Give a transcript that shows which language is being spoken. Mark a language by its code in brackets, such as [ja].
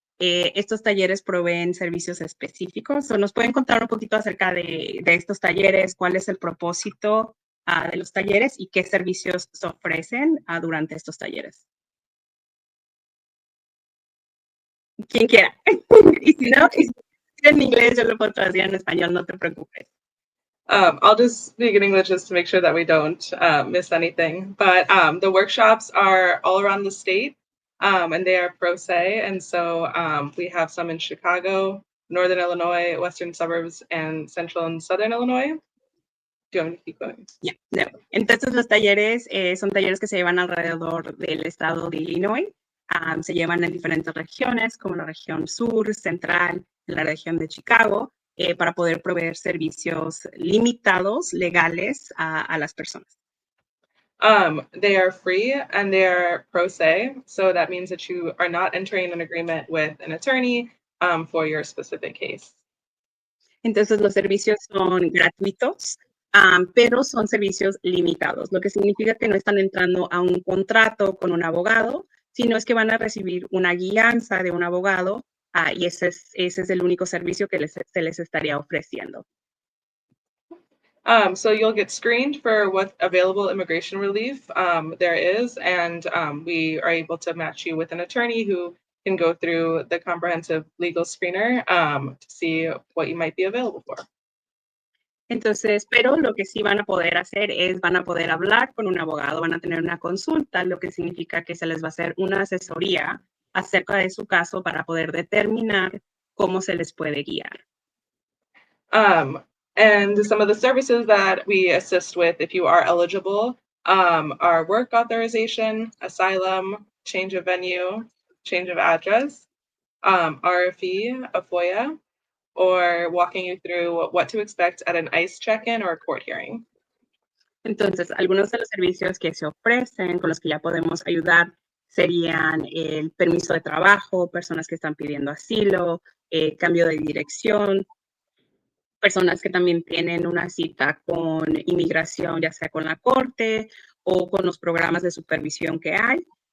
[es] Estos talleres proveen servicios específicos. ¿Nos pueden contar un poquito acerca de estos talleres? ¿Cuál es el propósito de los talleres y qué servicios se ofrecen durante estos talleres? Quien quiera. Y si no, en inglés yo lo puedo traducir en español, no te preocupes. [en] I'll just speak in English just to make sure that we don't miss anything. But the workshops are all around the state, and they are pro se. And so we have some in Chicago, Northern Illinois, Western suburbs, and Central and Southern Illinois. Do you want me to keep going? Yeah, no. [es] Entonces los talleres son talleres que se llevan alrededor del estado de Illinois. Se llevan en diferentes regiones, como la región sur, central, la región de Chicago, para poder proveer servicios limitados, legales, a las personas. [en] They are free and they are pro se. So that means that you are not entering an agreement with an attorney for your specific case. [es] Entonces, los servicios son gratuitos, pero son servicios limitados, lo que significa que no están entrando a un contrato con un abogado, sino es que van a recibir una guianza de un abogado y ese es el único servicio que se les estaría ofreciendo. [en] So you'll get screened for what available immigration relief there is, and we are able to match you with an attorney who can go through the comprehensive legal screener to see what you might be available for. [es] Entonces, pero lo que sí van a poder hacer es, van a poder hablar con un abogado, van a tener una consulta, lo que significa que se les va a hacer una asesoría acerca de su caso para poder determinar cómo se les puede guiar. [en] And some of the services that we assist with, if you are eligible, are work authorization, asylum, change of venue, change of address, RFE, a FOIA, or walking you through what to expect at an ICE check-in or a court hearing. [es] Entonces, algunos de los servicios que se ofrecen, con los que ya podemos ayudar, serían el permiso de trabajo, personas que están pidiendo asilo, cambio de dirección, personas que también tienen una cita con inmigración, ya sea con la corte o con los programas de supervisión que hay.